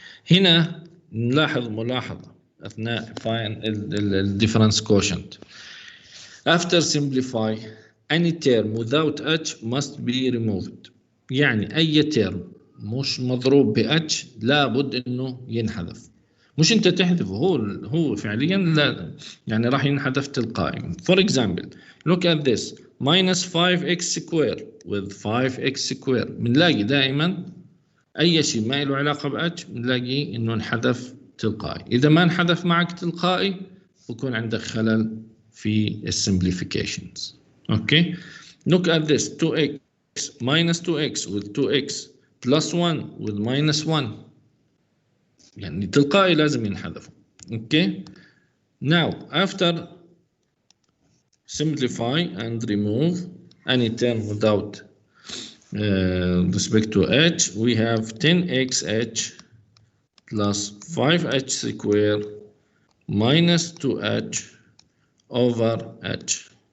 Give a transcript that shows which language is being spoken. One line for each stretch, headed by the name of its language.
Arabic: هنا نلاحظ ملاحظة أثناء
English: find the difference quotient. After simplify, any term without h must be removed.
Arabic: يعني أي
English: term
Arabic: مش مضروب ب H لابد إنه ينحذف. مش أنت تحذفه، هو فعليا لا، يعني راح ينحذف تلقائي.
English: For example, look at this minus 5x square with 5x square.
Arabic: بنلاقي دائما أي شيء ما له علاقة ب H بنلاقي إنه انحذف تلقائي. إذا ما انحذف معك تلقائي بكون عندك خلل في الsimplifications.
English: Okay, look at this 2x minus 2x with 2x plus 1 with minus 1.
Arabic: يعني تلقائي لازم ينحذف.
English: Okay, now after simplify and remove any term without respect to h, we have 10xh plus 5h square minus 2h over h.